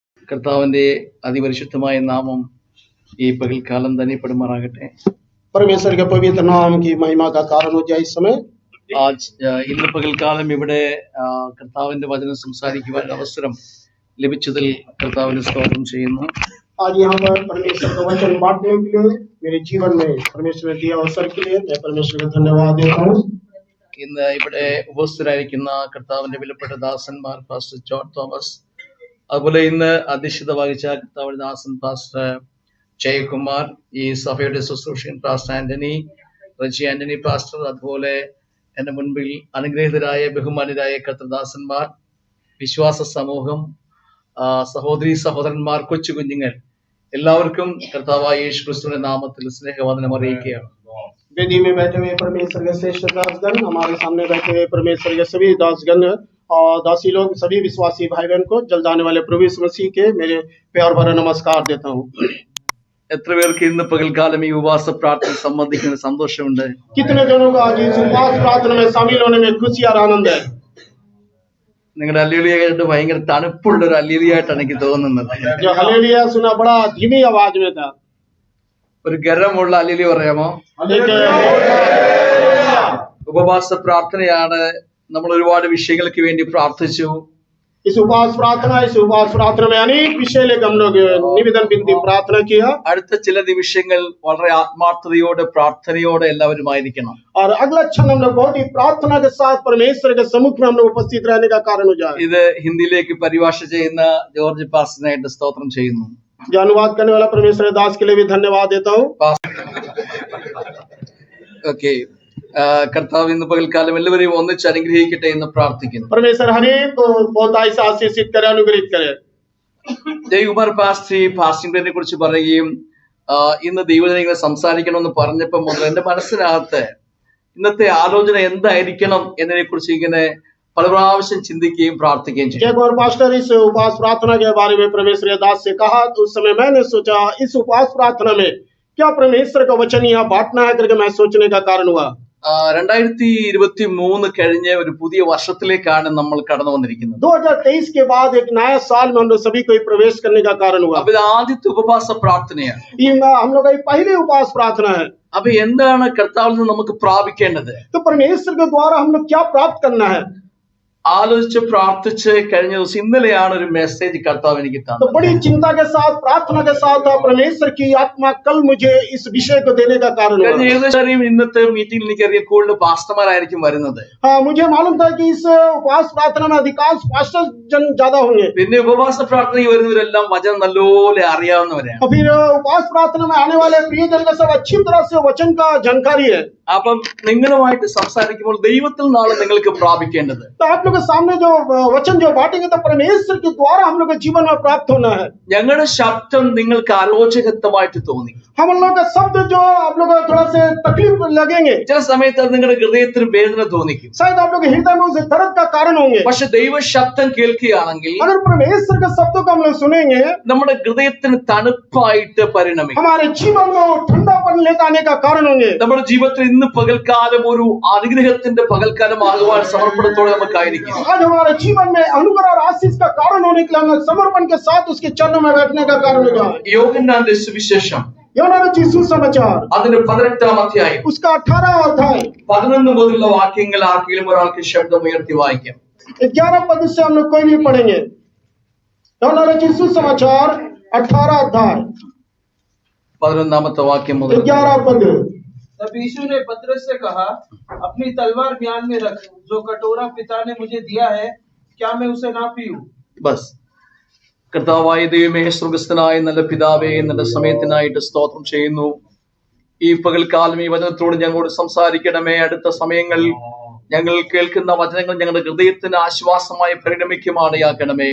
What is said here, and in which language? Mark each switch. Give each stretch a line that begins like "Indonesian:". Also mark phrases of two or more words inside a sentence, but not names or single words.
Malayalam: കർത്താവിന്റെ അതിപരിശുദ്ധമായ നാമം ഈ പകൽക്കാലം തന്നെ പെടുമാറാകട്ടെ.
Hindi: परमेश्वर के पवित्र नाम की महिमा का कारण हो जाए इस समय।
Malayalam: ഇന്ന് പകൽക്കാലം ഇവിടെ കർത്താവിന്റെ വചനം സംസാരിക്കുവാൻ അവസരം ലഭിച്ചതിൽ കർത്താവിന് സ്തോത്രം ചെയ്യുന്നു.
Hindi: आज यहाँ पर परमेश्वर का वचन बांटने के लिए मेरे जीवन में परमेश्वर ने दिया अवसर के लिए मैं परमेश्वर को धन्यवाद देता हूँ।
Malayalam: ഇന്ന് ഇവിടെ ഉപസ്ഥരായിരിക്കുന്ന കർത്താവിന്റെ വിലപ്പെട്ട ദാസന്മാർ പാസ്റ്റർ ജോൺ തോമസ്, അതുപോലെ ഇന്ന് അധ്യക്ഷത വഹിച്ച കർത്താവിന്റെ ദാസൻ പാസ്റ്റർ ജയകുമാർ, ഈ സഭയുടെ ശുശ്രൂഷൻ പാസ്റ്റർ ആന്റണി, റജി ആന്റണി പാസ്റ്റർ, അതുപോലെ എന്റെ മുൻപിൽ അനുഗ്രഹീതരായ ബഹുമാനരായ കർത്തദാസന്മാർ, വിശ്വാസ സമൂഹം, സഹോദരി സഹോദരന്മാർ, കൊച്ചു കുഞ്ഞുങ്ങൾ, എല്ലാവർക്കും കർത്താവായ യേശു ക്രിസ്തുവിന്റെ നാമത്തിൽ സ്നേഹവന്ദനം അറിയിക്കുകയാണ്.
Hindi: वेदी में बैठे हुए परमेश्वर के श्रेष्ठ दासगण, हमारे सामने बैठे हुए परमेश्वर के सभी दासगण और दासी लोग, सभी विश्वासी भाई बहन को जल्द आने वाले प्रभु यीशु मसीह के मेरे प्यार भरा नमस्कार देता हूँ।
Malayalam: എത്ര പേർക്ക് ഇന്ന് പകൽക്കാലം ഈ ഉപവാസ പ്രാർത്ഥന സംബന്ധിക്കുന്ന സന്തോഷമുണ്ട്?
Hindi: कितने जनों को आज इस उपवास प्रार्थना में शामिल होने में खुशी और आनंद है?
Malayalam: നിങ്ങളുടെ അല്ലേലൂയ കേട്ട് ഭയങ്കര തണുപ്പുള്ള ഒരു അല്ലേലൂയായിട്ടാണ് എനിക്ക് തോന്നുന്നത്.
Hindi: जो हालेलुया सुना बड़ा धीमी आवाज में था।
Malayalam: ഒരു ഗരമുള്ള അല്ലേലൂയ പറയാമോ?
Hindi: एक
Malayalam: ഉപവാസ പ്രാർത്ഥനയാണ്. നമ്മൾ ഒരുപാട് വിഷയങ്ങൾക്ക് വേണ്ടി പ്രാർത്ഥിച്ചു.
Hindi: इस उपवास प्रार्थना में अनेक विषय लेकर हम लोग निवेदन विनती प्रार्थना किया।
Malayalam: അടുത്ത ചില നിമിഷങ്ങൾ വളരെ ആത്മാർത്ഥതയോടെ പ്രാർത്ഥനയോടെ എല്ലാവരുമായിരിക്കണം.
Hindi: और अगला क्षण हम लोग बहुत ही प्रार्थना के साथ परमेश्वर के सम्मुख में हम लोग उपस्थित रहने का कारण हो जाए।
Malayalam: ഇത് ഹിന്ദിയിലേക്ക് പരിഭാഷ ചെയ്യുന്ന ജോർജ് പാസ്റ്ററിനായിട്ട് സ്തോത്രം ചെയ്യുന്നു.
Hindi: जो अनुवाद करने वाला परमेश्वर दास के लिए भी धन्यवाद देता हूँ।
Malayalam: ഓക്കെ, കർത്താവ് ഇന്ന് പകൽക്കാലം എല്ലാവരെയും ഒന്നിച്ച് അനുഗ്രഹിക്കട്ടെ എന്ന് പ്രാർത്ഥിക്കുന്നു.
Hindi: परमेश्वर हरेक को बहुत ऐसा आशीषित करे, अनुग्रहित करे।
Malayalam: ജയകുമാർ പാസ്റ്റിനെ കുറിച്ച് പറയുകയും ഇന്ന് ദൈവജനങ്ങളെ സംസാരിക്കണമെന്ന് പറഞ്ഞപ്പോൾ മുതൽ എന്റെ മനസ്സിനകത്ത് ഇന്നത്തെ ആലോചന എന്തായിരിക്കണം എന്നതിനെ കുറിച്ച് ഇങ്ങനെ പല പ്രാവശ്യം ചിന്തിക്കുകയും പ്രാർത്ഥിക്കുകയും ചെയ്യും.
Hindi: जयकुमार पास्टर इस उपवास प्रार्थना के बारे में परमेश्वर दास से कहा तो उस समय मैंने सोचा इस उपवास प्रार्थना में क्या परमेश्वर का वचन यहाँ बांटना है करके मैं सोचने का कारण हुआ।
Malayalam: 2023 കഴിഞ്ഞ ഒരു പുതിയ വർഷത്തിലേക്കാണ് നമ്മൾ കടന്നു വന്നിരിക്കുന്നത്.
Hindi: 2023 के बाद एक नया साल में हम लोग सभी को प्रवेश करने का कारण हुआ।
Malayalam: അപ്പൊ ഇത് ആദ്യത്തെ ഉപവാസ പ്രാർത്ഥനയാണ്.
Hindi: हम लोग का पहले उपवास प्रार्थना है।
Malayalam: അപ്പൊ എന്താണ് കർത്താവിൽ നിന്ന് നമുക്ക് പ്രാപിക്കേണ്ടത്?
Hindi: तो परमेश्वर के द्वारा हम लोग क्या प्राप्त करना है?
Malayalam: ആലോചിച്ച് പ്രാർത്ഥിച്ച് കഴിഞ്ഞ ദിവസം ഇന്നലെയാണ് ഒരു മെസ്സേജ് കർത്താവ് എനിക്ക്
Hindi: तो
Malayalam: തന്നത്.
Hindi: बड़ी चिंता के साथ प्रार्थना के साथ परमेश्वर की आत्मा कल मुझे इस विषय को देने का कारण हुआ।
Malayalam: കഴിഞ്ഞ ഏകദേശം ഇന്നത്തെ മീറ്റിംഗിൽ എനിക്കറിയാം കൂടുതൽ പാസ്റ്റർമാരായിരിക്കും വരുന്നത്.
Hindi: हाँ, मुझे मालूम था कि इस उपवास प्रार्थना में अधिकांश पास्टर जन ज्यादा होंगे।
Malayalam: പിന്നെ ഉപവാസ പ്രാർത്ഥനയിൽ വരുന്നവരെല്ലാം വചനം നല്ലപോലെ അറിയാവുന്നവരാണ്.
Hindi: और फिर उपवास प्रार्थना में आने वाले प्रियजन का सब अच्छी तरह से वचन का जानकारी है।
Malayalam: അപ്പം നിങ്ങളുമായിട്ട് സംസാരിക്കുമ്പോൾ ദൈവത്തിൽ നിന്നാണ് നിങ്ങൾക്ക് പ്രാപിക്കേണ്ടത്.
Hindi: तो आप लोग के सामने जो वचन जो बांटेंगे तो परमेश्वर के द्वारा हम लोग के जीवन में प्राप्त होना है।
Malayalam: ഞങ്ങളുടെ ശബ്ദം നിങ്ങൾക്ക് അരോചകത്വമായിട്ട് തോന്നി.
Hindi: हम लोग का शब्द जो आप लोग को थोड़ा से तकलीफ लगेंगे,
Malayalam: ചില സമയത്ത് അത് നിങ്ങളുടെ ഹൃദയത്തിന് വേദന തോന്നിക്കും.
Hindi: शायद आप लोग हृदय में उसे दर्द का कारण होंगे।
Malayalam: പക്ഷെ ദൈവ ശബ്ദം കേൾക്കുകയാണെങ്കിൽ
Hindi: अगर परमेश्वर के शब्दों को हम लोग सुनेंगे
Malayalam: നമ്മുടെ ഹൃദയത്തിന് തണുപ്പായിട്ട് പരിണമിക്കും.
Hindi: हमारे जीवन में वो ठंडापन लेकर आने का कारण होंगे।
Malayalam: നമ്മുടെ ജീവിതത്തിൽ ഇന്ന് പകൽക്കാലം ഒരു അനുഗ്രഹത്തിന്റെ പകൽക്കാലമാകുവാൻ സമർപ്പണത്തോടെ നമുക്കായിരിക്കും.
Hindi: आज हमारे जीवन में अनुग्रह और आशीष का कारण होने के लिए हम लोग समर्पण के साथ उसके चरणों में बैठने का कारण हो जाए।
Malayalam: യോഹന്നാന്റെ സുവിശേഷം
Hindi: यूहन्ना रचित सुसमाचार
Malayalam: അതിന്റെ 18-ാം അധ്യായം
Hindi: उसका 18वां अध्याय
Malayalam: 11 മുതലുള്ള വാക്യങ്ങൾ ആർക്കെങ്കിലും ഒരാൾക്ക് ശബ്ദം ഉയർത്തി വായിക്കാം.
Hindi: 11 पद से हम लोग कोई भी पढ़ेंगे। यूहन्ना रचित सुसमाचार 18 अध्याय
Malayalam: 11ാമത്തെ വാക്യം മുതൽ
Hindi: 11 पद। तब यीशु ने पतरस से कहा, अपनी तलवार म्यान में रख, जो कटोरा पिता ने मुझे दिया है क्या मैं उसे ना पीऊं? बस.
Malayalam: കർത്താവായ ദൈവമേ, സ്വർഗ്ഗസ്ഥനായ നല്ല പിതാവേ, നല്ല സമയത്തിനായിട്ട് സ്തോത്രം ചെയ്യുന്നു. ഈ പകൽക്കാലം ഈ വചനത്തോട് ഞങ്ങളോട് സംസാരിക്കണമേ. അടുത്ത സമയങ്ങളിൽ ഞങ്ങൾ കേൾക്കുന്ന വചനങ്ങൾ ഞങ്ങളുടെ ഹൃദയത്തിന് ആശ്വാസമായി പരിണമിക്കുമാണയാക്കണമേ.